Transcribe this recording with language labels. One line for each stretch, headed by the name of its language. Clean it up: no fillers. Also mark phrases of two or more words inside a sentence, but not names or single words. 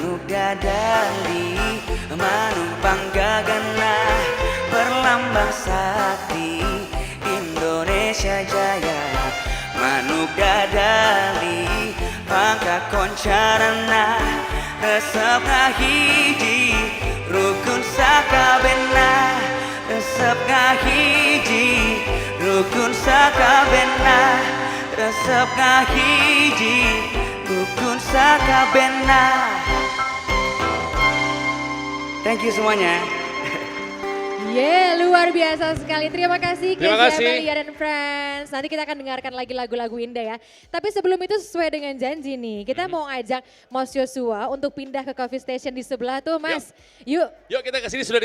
Sundanese: dadali manumpang gagana perlambang sakti Indonesia Jaya manuk dadali pangka koncarana resep ngahiji rukun sakabena resep ngahiji rukun sakabena resep ngahiji rukun sakabena.
English: Thank you semuanya.
Indonesian: Luar biasa sekali. Terima kasih Terima Casey kasih. Amelia dan Friends. Nanti kita akan dengarkan lagi lagu-lagu indah ya. Tapi sebelum itu sesuai dengan janji nih, kita mau ajak Mas Joshua untuk pindah ke
English: coffee station
Indonesian: di sebelah tuh Mas. Yuk. Yuk kita kesini sudah